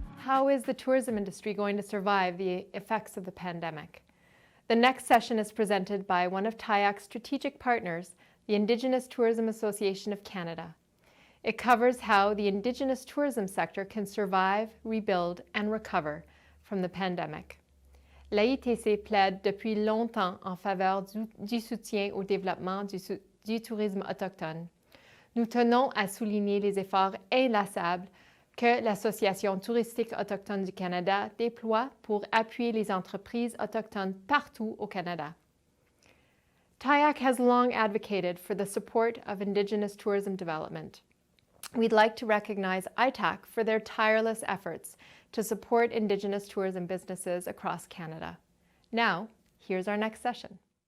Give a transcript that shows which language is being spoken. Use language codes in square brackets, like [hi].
[en] how is the tourism industry going to survive the effects of the pandemic? The next session is presented by one of TIAC's strategic partners, the Indigenous Tourism Association of Canada. It covers how the Indigenous tourism sector can survive, rebuild, and recover from the pandemic. [fr] L'AITC plaide depuis longtemps en faveur du soutien au développement du tourisme autochtone. Nous tenons à souligner les efforts inlassables que l'Association touristique autochtone du Canada déploie pour appuyer les entreprises autochtones partout au Canada. [en] TIAC has long advocated for the support of Indigenous tourism development. We'd like to recognize ITAC for their tireless efforts to support Indigenous tourism businesses across Canada. Now, here's our next session.